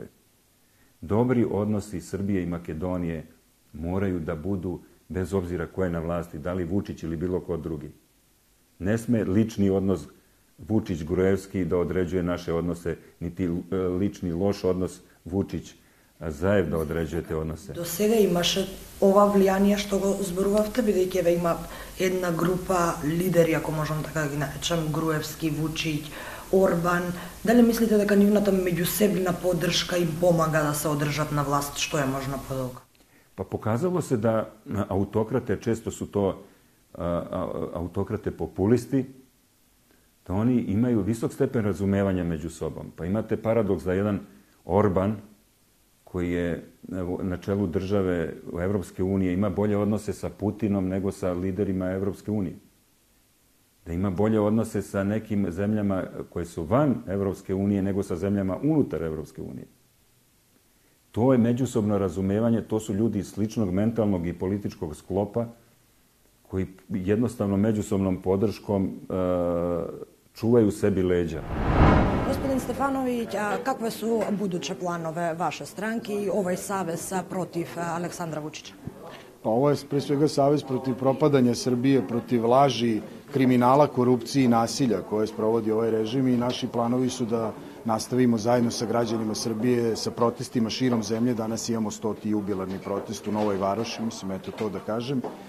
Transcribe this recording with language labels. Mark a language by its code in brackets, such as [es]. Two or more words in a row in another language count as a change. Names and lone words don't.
[sr] Dobri odnosi Srbije i Makedonije moraju da budu, bez obzira ko je na vlasti, da li Vučić ili bilo ko drugi. Ne sme lični odnos Vučić-Gruevski da određuje naše odnose, niti lični loš odnos Vučić-Zaev da određuje te odnose. [mk] До сега имаше ова влијание што го зборувавте, бидејќи еве има една група лидери, ако можам така да ги наречам, Груевски, Вучиć, Орбан. Дали мислите дека нивната меѓусебна поддршка им помага да се одржат на власт, што е можна подолга? [sr] Pa pokazalo se da autokrate, često su to autokrate populisti, da oni imaju visok stepen razumevanja među sobom. Pa imate paradoks da jedan Orban, koji je na čelu države Evropske unije, ima bolje odnose sa Putinom nego sa liderima Evropske unije. Da ima bolje odnose sa nekim zemljama koje su van Evropske unije nego sa zemljama unutar Evropske unije. To je međusobno razumevanje, to su ljudi sličnog mentalnog i političkog sklopa koji jednostavno međusobnom podrškom čuvaju sebi leđa. Господин Стефановиќ, какви су будуче планове ваше странки и овој савез против Александра Вучиća? Pa ovo je pre svega savez protiv propadanja Srbije, protiv laži, kriminala, korupcije i nasilja koje sprovodi ovaj režim i naši planovi su da nastavimo zajedno sa građanima Srbije sa protestima širom zemlje. Danas imamo 100. jubilarni protest u Novoj Varoši, mislim, eto to da kažem.